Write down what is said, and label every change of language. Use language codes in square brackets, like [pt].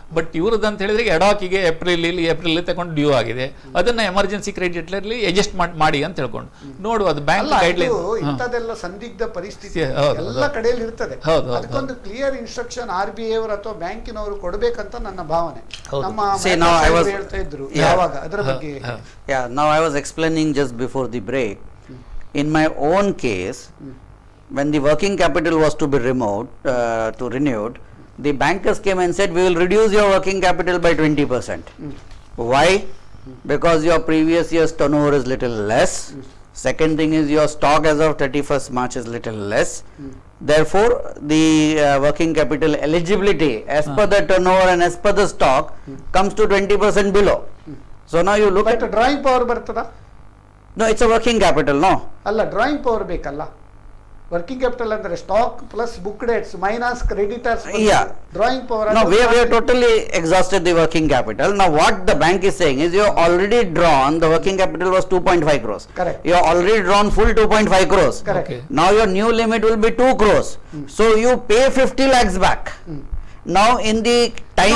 [kn] But ಇವ್ರದ್ದು ಅಂತ ಹೇಳಿದ್ರೆ ಎಡಾಕಿಗೆ ಏಪ್ರಿಲ್ ತಗೊಂಡು ಡ್ಯೂ ಆಗಿದೆ, ಅದನ್ನ ಎಮರ್ಜೆನ್ಸಿ ಕ್ರೆಡಿಟ್ ಅಡ್ಜಸ್ಟ್ ಮಾಡಿ ಅಂತ ಹೇಳ್ಕೊಂಡು ನೋಡು. ಅದು ಬ್ಯಾಂಕ್ ಗೈಡ್ಲೈನ್. ಇಂಥದೆಲ್ಲ ಸಂದಿಗ್ಧ ಪರಿಸ್ಥಿತಿ ಎಲ್ಲ ಕಡೆಯಲ್ಲಿ ಇರ್ತದೆ. ಅದಕ್ಕೊಂದು ಕ್ಲಿಯರ್ ಇನ್ಸ್ಟ್ರಕ್ಷನ್ RBI ಅವರು ಅಥವಾ ಬ್ಯಾಂಕಿನವರು ಕೊಡಬೇಕಂತ ನನ್ನ ಭಾವನೆ. ನಮ್ಮ [en] See, now I was- [kn] ಹೇಳ್ತಾ ಇದ್ರು [en] Yeah. [kn] ಯಾವಾಗ ಅದರ ಬಗ್ಗೆ. [en] Yeah, now I was explaining just before the break. In my own case, when the working capital was to be renewed, the bankers came and said, we will reduce your working capital by 20%. Why? Because your previous year's turnover is little less. Second thing is your stock as of 31st March is little less. Therefore, the working capital eligibility as per the turnover and as per the stock comes to 20% below. So now you look but at, [kn] drawing power ಬರ್ತದ? [en] no, it's a working capital, no? [kn] ಅಲ್ಲ, drawing power ಬೇಕಲ್ಲ. Working capital ಅಂದ್ರೆ stock plus book dates minus creditors. [en] Yeah. [kn] Drawing power. [en] No, we have totally exhausted the working capital. Now what the bank is saying is you have already drawn, the working capital was 2.5 crores. Correct. You have already drawn full 2.5 crores. Correct. Okay. Now your new limit will be 2 crores. So you pay 50 lakhs back. Now in the time